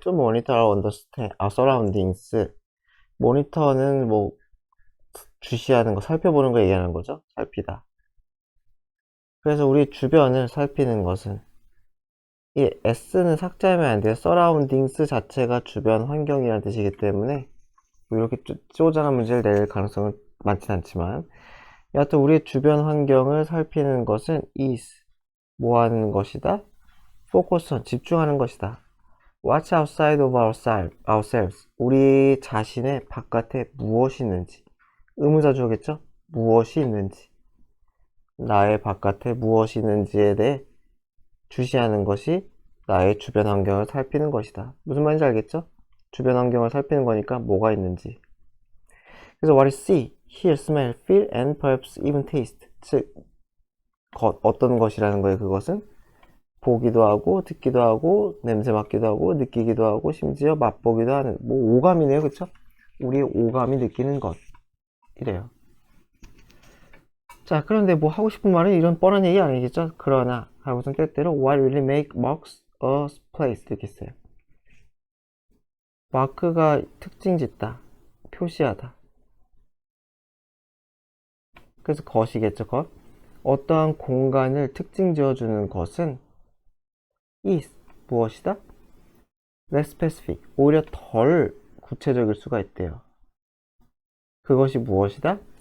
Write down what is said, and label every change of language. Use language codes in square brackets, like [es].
[en] To monitor or understand our surroundings. [ko] 모니터는 뭐 주시하는 거, 살펴보는 거 얘기하는 거죠. 살피다. 그래서 우리 주변을 살피는 것은, 이 S는 삭제하면 안 돼요. surroundings 자체가 주변 환경이라는 뜻이기 때문에 이렇게 쪼잔한 문제를 낼 가능성은 많진 않지만, 여하튼 우리 주변 환경을 살피는 것은 is, 뭐 하는 것이다? [en] focus on, [ko] 집중하는 것이다. [en] Watch outside of ourselves. [ko] 우리 자신의 바깥에 무엇이 있는지. 의문사주어겠죠? 무엇이 있는지. 나의 바깥에 무엇이 있는지에 대해 주시하는 것이 나의 주변 환경을 살피는 것이다. 무슨 말인지 알겠죠? 주변 환경을 살피는 거니까 뭐가 있는지. 그래서 [en] what is see, hear, smell, feel, and perhaps even taste. [ko] 즉, 어떤 것이라는 거예요. 그것은 보기도 하고, 듣기도 하고, 냄새 맡기도 하고, 느끼기도 하고, 심지어 맛보기도 하는, 뭐 오감이네요. 그쵸? 우리의 오감이 느끼는 것 이래요. 자, 그런데 뭐 하고 싶은 말은 이런 뻔한 얘기 아니겠죠? 그러나 하고선 때때로 [en] what really make marks a place [ko] 이렇게 써요. 마크가 특징 짓다, 표시하다. 그래서 것이겠죠. 것. 어떠한 공간을 특징 지어주는 것은 is, 무엇이다? [en] less specific, [ko] 오히려 덜 구체적일 수가 있대요. 그것이 무엇이다?